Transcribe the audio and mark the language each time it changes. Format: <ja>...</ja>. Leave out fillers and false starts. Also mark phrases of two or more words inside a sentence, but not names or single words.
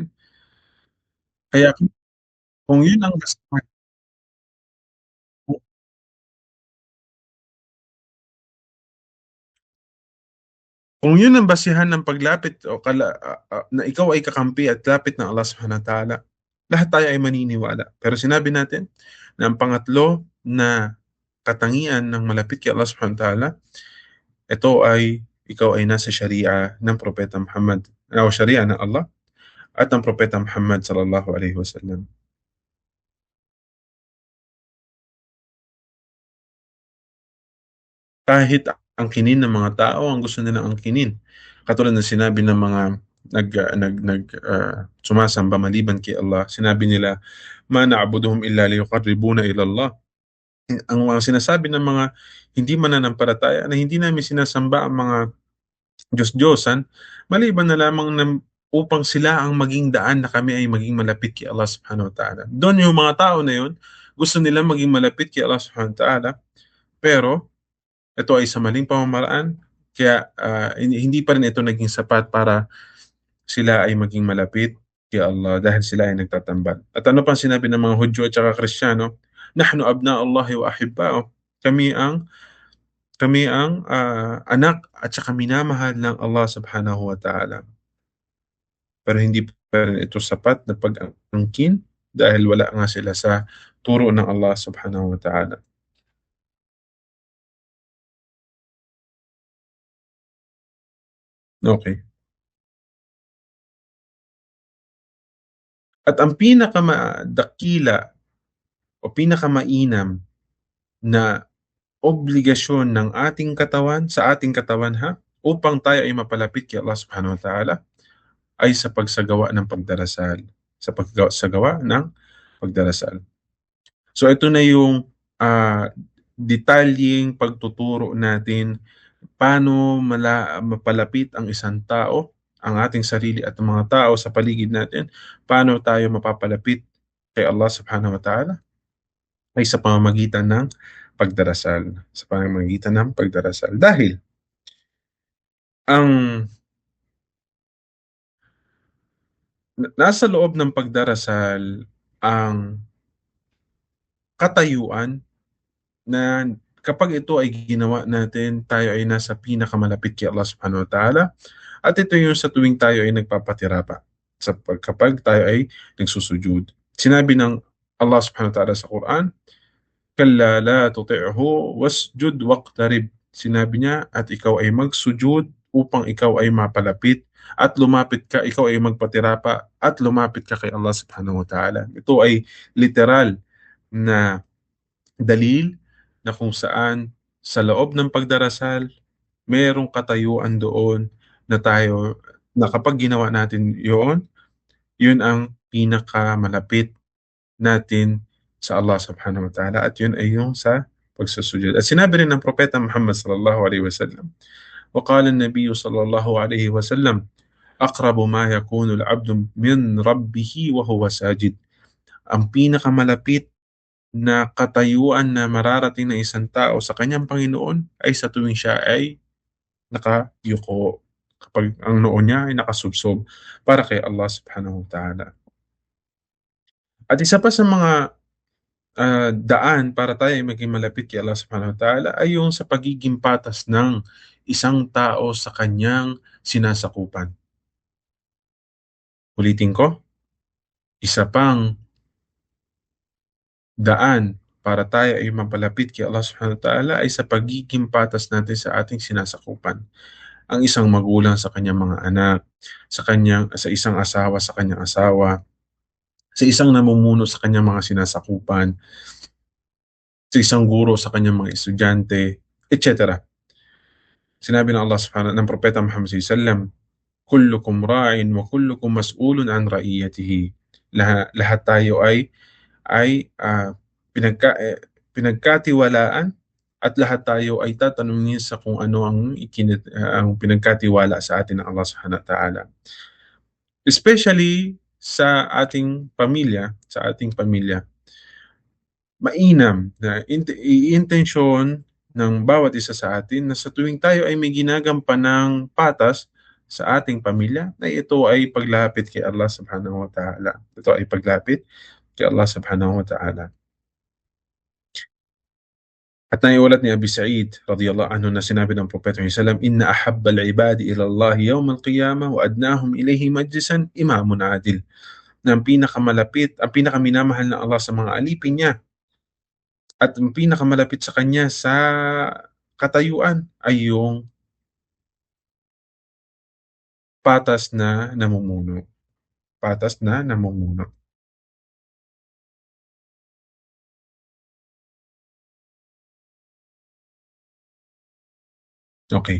<tl>Kaya kung yun ang kung yun ang basihan ng paglapit na ikaw ay kakampi at lapit ng Allah</tl> <ar>سبحانه وتعالى,</ar> <tl>lahat tayo ay maniniwala. Pero sinabi natin na ang pangatlo na katangian ng malapit kay Allah</tl> <ar>سبحانه وتعالى,</ar> <tl>ito ay ikaw ay nasa sharia ng Propeta Muhammad, o sharia ng Allah at ng Propeta Muhammad</tl> <ar>صلى الله عليه وسلم.</ar> <tl>Kahit ang kinin ng mga tao ang gusto nilang angkinin. Katulad ng sinabi ng mga sumasamba maliban kay Allah, sinabi nila,</tl> <ar>"ما نعبدهم إلا ليقربونا إلى الله."</ar> <tl>Ang mga sinasabi ng mga hindi mananampalataya na hindi namin sinasamba ang mga Diyos-Diyosan, maliban na lamang na upang sila ang maging daan na kami ay maging malapit kay Allah</tl> <ar>سبحانه وتعالى.</ar> <tl>Doon yung mga tao na yun, gusto nila maging malapit kay Allah</tl> <ar>سبحانه وتعالى,</ar> <tl>pero ito ay sa maling pamamaraan, kaya hindi pa rin ito naging sapat para sila ay maging malapit kay Allah dahil sila ay nagtatambal. At ano pang sinabi ng mga Hudyo at saka Kristiyano?</tl> <ar>نحن أبناء الله وأحباؤه.</ar> <tl>Kami ang anak at saka minamahal ng Allah</tl> <ar>سبحانه وتعالى.</ar> <tl>Pero hindi pa rin ito sapat na pag-angkin dahil wala nga sila sa turo ng Allah</tl> <ar>سبحانه وتعالى.</ar> <tl>Okay. At ang pinakamadakila o pinakamainam na obligasyon ng ating katawan, sa ating katawan upang tayo ay mapalapit kay Allah</tl> <ar>سبحانه وتعالى</ar> <tl>ay sa pagsagawa ng pagdarasal. sa gawa ng pagdarasal. So ito na yung detalyeng pagtuturo natin paano mapalapit ang isang tao, ang ating sarili at ang mga tao sa paligid natin, paano tayo mapapalapit kay Allah</tl> <ar>سبحانه وتعالى</ar> <tl>ay sa pamamagitan ng pagdarasal. Sa pamamagitan ng pagdarasal. Dahil ang nasa loob ng pagdarasal ang katayuan na kapag ito ay ginawa natin, tayo ay nasa pinakamalapit kay Allah</tl> <ar>سبحانه وتعالى.</ar> <tl>At ito yung sa tuwing tayo ay nagpapatirapa. Kapag tayo ay nagsusujud. Sinabi ng</tl> <ar>Allah سبحانه وتعالى sa Quran, "كلا لا تطعه واسجد واقترب."</ar> <tl>Sinabi niya, at ikaw ay magsujud upang ikaw ay mapalapit at lumapit ka, ikaw ay magpatirapa at lumapit ka kay Allah</tl> <ar>سبحانه وتعالى.</ar> <tl>Ito ay literal na dalil na kung saan sa loob ng pagdarasal, mayroong katayuan doon na kapag ginawa natin yun ang pinakamalapit natin sa Allah</tl> <ar>سبحانه وتعالى</ar> <tl>at yun ay yung sa pagsusujud. At sinabi rin ng Propeta</tl> <ar>Muhammad صلى الله عليه وسلم, وقال النبي صلى الله عليه وسلم أقرب ما يكون العبد من ربه وهو ساجد.</ar> <tl>Ang pinakamalapit na katayuan na mararating ng isang tao sa kanyang Panginoon ay sa tuwing siya ay nakayuko, kapag ang noo niya ay nakasubsob para kay Allah</tl> <ar>سبحانه وتعالى.</ar> <tl>At isa pa sa mga daan para tayo ay maging malapit kay Allah</tl> <ar>سبحانه وتعالى</ar> <tl>ay yung sa pagiging patas ng isang tao sa kanyang sinasakupan. Ulitin ko, isa pang daan para tayo ay mapalapit kay Allah</tl> <ar>سبحانه وتعالى</ar> <tl>ay sa pagiging patas natin sa ating sinasakupan. Ang isang magulang sa kanyang mga anak, sa isang asawa sa kanyang asawa, sa isang namumuno sa kanyang mga sinasakupan, sa isang guro sa kanyang mga estudyante, etc. Sinabi ng</tl> <ar>Allah subhanahu</ar> <tl>ng Propeta</tl> <ar>Muhammad صلى الله عليه وسلم, "كلكم راع وكلكم مسؤول عن رعيته."</ar> <tl>Lahat tayo ay pinagkatiwalaan at lahat tayo ay tatanungin sa kung ano ang pinagkatiwala sa atin ng Allah</tl> <ar>سبحانه وتعالى.</ar> <tl>Especially sa ating pamilya, mainam na i-intensyon ng bawat isa sa atin na sa tuwing tayo ay may ginagampanan ng patas sa ating pamilya, na ito ay paglapit kay Allah</tl> <ar>سبحانه وتعالى.</ar> <tl>Ito ay paglapit kay Allah</tl> <ar>سبحانه وتعالى.</ar> <tl>At naiulat ni</tl> <ar>Abi Sa'id رضي الله عنه</ar> <tl>na sinabi ng Propeta</tl> <ar>صلى الله عليه وسلم, "إن أحب العباد إلى الله يوم القيامة وأدناهم إليه مجلسا إمام عادل."</ar> <tl>Na ang pinakaminamahal ng Allah sa mga alipin niya at ang pinakamalapit sa kanya sa katayuan ay yung patas na namumuno. Patas na namumuno. Okay.</tl>